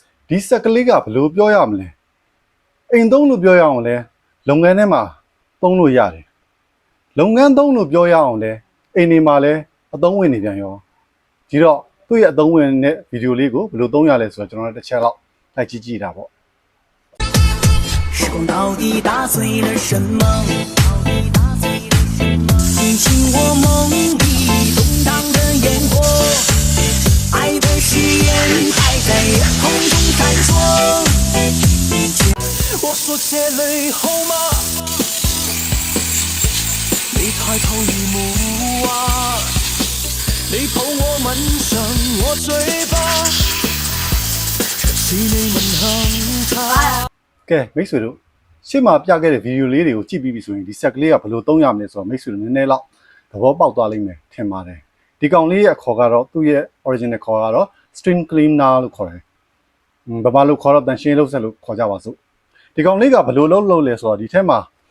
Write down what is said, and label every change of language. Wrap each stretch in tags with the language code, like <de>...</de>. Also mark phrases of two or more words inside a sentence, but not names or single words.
<my>ဒီဆက်ကလေးကဘယ်လိုပြောရမလဲအိမ်သုံးလို့ပြောရအောင်လဲလုပ်ငန်းထဲမှာသုံးလို့ရတယ်လုပ်ငန်းသုံးလို့ပြောရအောင်လဲအိမ်တွေမှာလဲအသုံးဝင်နေပြန်ရောဒီတော့သူ့ရဲ့အသုံးဝင်တဲ့ဗီဒီယိုလေးကိုဘယ်လိုသုံးရလဲဆိုတော့ကျွန်တော်တို့တစ်ချက်လောက်လိုက်ကြည့်တာပေါ့</my> <zh>时光到底打碎了什么？引起我梦里动荡的烟火，爱的誓言还在空中闪烁。我所写泪后吗？你抬头一目啊，你抱我吻上我嘴巴，这是你吻痕他。</zh> <my>ကဲမိတ်ဆွေတို့ရှေ့မှာပြခဲ့တဲ့ဗီဒီယိုလေးတွေကိုကြည့်ပြီးပြီဆိုရင်ဒီဆက်ကလေးကဘယ်လိုသုံးရမလဲဆိုတော့မိတ်ဆွေတို့နည်းနည်းလောက်သဘောပေါက်သွားလိမ့်မယ်ထင်ပါတယ်ဒီကောင်လေးရဲ့အခေါ်ကတော့သူ့ရဲ့ original ခေါ်ကတော့</my> <en>string cleaner</en> <my>လို့ခေါ်တယ်ဘာမှလို့ခေါ်တော့တန်ရှင်းလုပ်ဆက်လို့ခေါ်ကြပါစို့ဒီကောင်လေးကဘယ်လိုလုပ်လဲဆိုတော့ဒီထဲမှာ</my>